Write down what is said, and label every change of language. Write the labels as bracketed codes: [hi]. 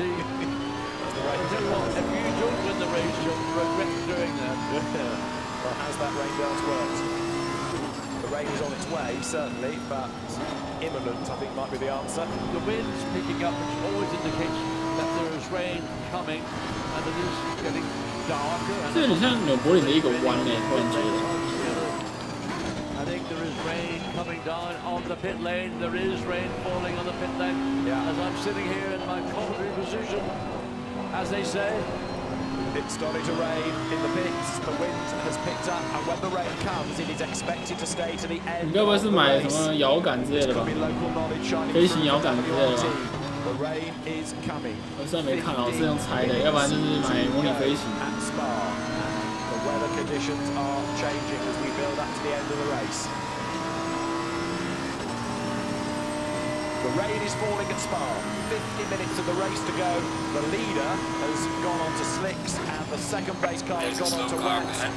[en] I'll tell you what, if you don't win the race, you'll regret doing that. Well, has that rain dance worked? The rain is on its way, certainly, but imminent, I think, might be the answer. The wind's picking up, which always indicates that there is rain coming, and it is getting darker. [zh] 这有点像纽柏林的一个弯呢，突然觉得。 [en] I think there is rain coming down on the pit lane. There is rain falling on the pit lane. Yeah. As I'm sitting here in my commentary position, as they say. It's starting to rain in the pits. The wind has picked up, and when the rain comes, it is expected to stay to the end. [zh] 你该不会是买什么摇杆之类的吧？飞行摇杆之类的吧？ [en] The rain is coming. [zh] 我虽然没看，我是用猜的，要不然就是买模拟飞行。 [en] At Spa, the weather conditions are changing as we build up to the end of the race. The rain is falling at Spa. 50 minutes of the race to go. The leader has gone on to slicks, and the second place car has gone on to wets.